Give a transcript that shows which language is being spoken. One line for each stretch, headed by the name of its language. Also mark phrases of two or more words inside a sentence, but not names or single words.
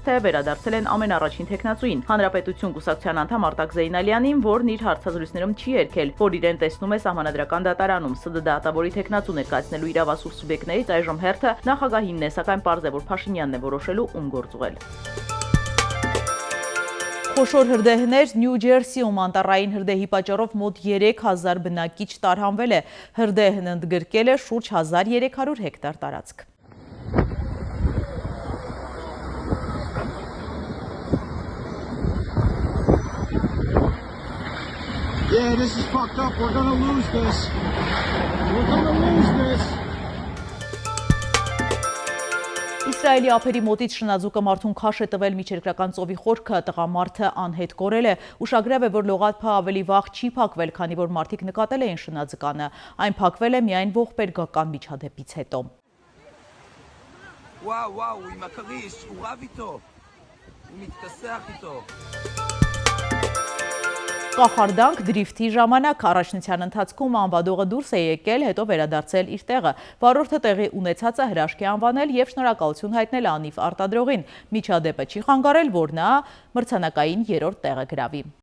Armenian: թե վերադարձել են ամենառաջին թեկնածուին։ Հանրապետություն կուսակցության անդամ Արտակ Զեյնալյանին, որն իր հարցազրույցներում չի երգել, որ իրեն տեսնում է սահմանադրական դատարանում ՍԴԴ դատավորի թեկնածու ներկայացնելու իրավասու սուբյեկտներից այժմ հերթը նախագահինն է, սակայն պարզ է, որ Փաշինյանն է որոշելու ում գործ ուղղել։ Խոշոր հրդեհներ Նյու Ջերսիում անտառային հրդեհի պատճառով մոտ 3000 բնակիչ տարհանվել է։ Հրդեհն ընդգրկել է շուրջ 1300 հեկտար տարածք։
English: Yeah, this is fucked up. We're gonna lose this. We're gonna lose this.
Armenian: Իսրայելի ափերի մոտից շնաձուկը մարդուն քաշ է տվել միջերկրական ծովի խորքը, տղամարդը անհետ կորել է։ Ուշագրավ է, որ լողափը ավելի վաղ չի փակվել, քանի որ մարդիկ նկատել էին շնաձկանը։ Այն փակվել է միայն ողբերգական միջադեպից հետո։
Hebrew: וואו, עם הכריש, הוא רב איתו, הוא מתכסח איתו.
Armenian: Կախարդանք դրիֆթի ժամանակ առաջնության ընթացքում անվադողը դուրս է եկել, հետո վերադարձել իր տեղը։ Վարորդը տեղի ունեցածը հրաշքի անվանել եւ շնորհակալություն հայտնել անիվ արտադրողին։ Միջադեպը չի խանգարել, որ նա մրցանակային 3-րդ տեղը գրավի։